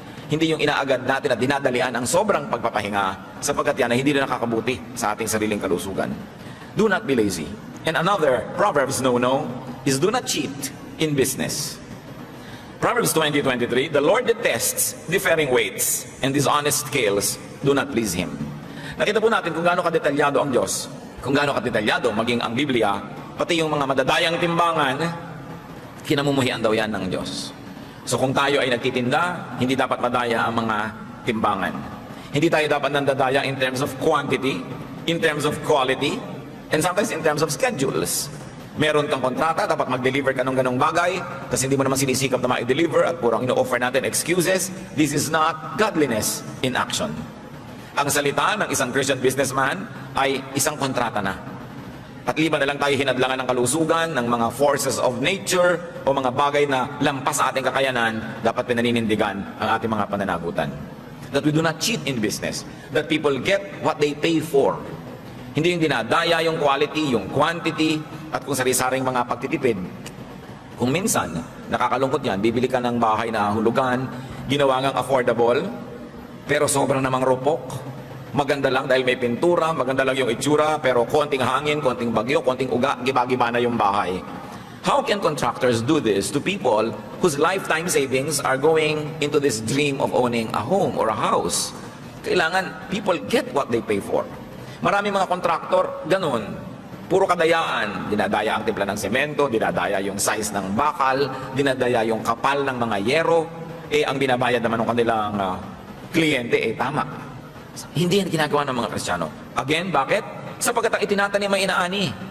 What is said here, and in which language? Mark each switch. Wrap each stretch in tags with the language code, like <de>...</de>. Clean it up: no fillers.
<tl>Hindi yung inaagad natin at dinadalian ang sobrang pagpapahinga sapagkat yan ay hindi na nakakabuti sa ating sariling kalusugan.</tl> <en>Do not be lazy. And another Proverbs no-no is do not cheat in business. Proverbs 20:23, the Lord detests differing weights and dishonest scales do not please Him.</en> <tl>Nakita po natin kung gaano kadetalyado ang Diyos, kung gaano kadetalyado maging ang Biblia, pati yung mga madadayang timbangan, kinamumuhian daw yan ng Diyos. So kung tayo ay nagtitinda, hindi dapat madaya ang mga timbangan. Hindi tayo dapat nandadaya</tl> <en>in terms of quantity, in terms of quality, and sometimes in terms of schedules.</en> <tl>Meron kang kontrata, dapat mag-deliver ka ng ganong bagay, kasi hindi mo naman sinisikap na ma-deliver at purang ino-offer natin excuses.</tl> <en>This is not godliness in action.</en> <tl>Ang salita ng isang Christian businessman ay isang kontrata na. At liban na lang tayo hinadlangan ng kalusugan, ng mga</tl> <en>forces of nature,</en> <tl>o mga bagay na lampas sa ating kakayanan, dapat pinaninindigan ang ating mga pananagutan.</tl> <en>That we do not cheat in business. That people get what they pay for.</en> <tl>Hindi yung dinadaya yung quality, yung quantity, at kung sari-saring mga pagtitipid. Kung minsan, nakakalungkot yan, bibili ka ng bahay na hulugan, ginawa ngang affordable, pero sobrang namang rupok. Maganda lang dahil may pintura, maganda lang yung itsura, pero konting hangin, konting bagyo, konting uga, giba-giba na yung bahay.</tl> <en>How can contractors do this to people whose lifetime savings are going into this dream of owning a home or a house?</en> <tl>Kailangan</tl> <en>people get what they pay for.</en> <tl>Maraming mga kontraktor, ganun. Puro kadayaan. Dinadaya ang timpla ng semento, dinadaya yung size ng bakal, dinadaya yung kapal ng mga yero. Ang binabayad naman ng kanilang kliyente, tama. Hindi yan ginagawa ng mga Kristiyano. Again, bakit? Sapagkat ang itinatanim ay inaani.</tl>